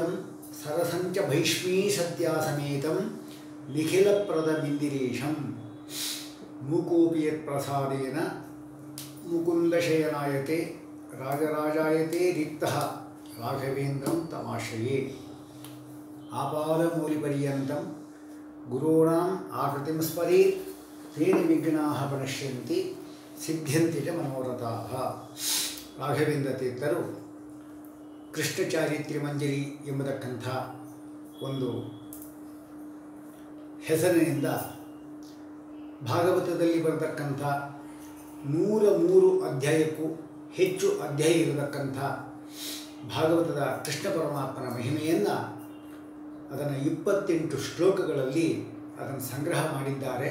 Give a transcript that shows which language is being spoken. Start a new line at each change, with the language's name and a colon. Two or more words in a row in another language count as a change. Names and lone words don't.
Sanskrit: सरसञ्च भैष्मी सत्यासमेतं निखिलप्रदमिन्दिरेशं मूकोऽपि यत्प्रसादेन मुकुन्दशयनायते राजराजायते रिक्तः राघवेन्द्रं तमाश्रये आपादमूलिपर्यन्तं गुरूणाम् आकृतिं स्मरेत् तेन विघ्नाः प्रणश्यन्ति सिद्ध्यन्ति च मनोरथाः।
Kannada: ರಾಘವೇಂದ್ರ ತೀರ್ಥರು ಕೃಷ್ಣ ಚಾರಿತ್ರ್ಯ ಮಂಜರಿ ಎಂಬತಕ್ಕಂಥ ಒಂದು ಹೆಸರಿನಿಂದ ಭಾಗವತದಲ್ಲಿ ಬರತಕ್ಕಂಥ 103 ಅಧ್ಯಾಯಕ್ಕೂ ಹೆಚ್ಚು ಅಧ್ಯಾಯ ಇರತಕ್ಕಂಥ ಭಾಗವತದ ಕೃಷ್ಣ ಪರಮಾತ್ಮನ ಮಹಿಮೆಯನ್ನು ಅದನ್ನು 28 ಶ್ಲೋಕಗಳಲ್ಲಿ ಅದನ್ನು ಸಂಗ್ರಹ ಮಾಡಿದ್ದಾರೆ.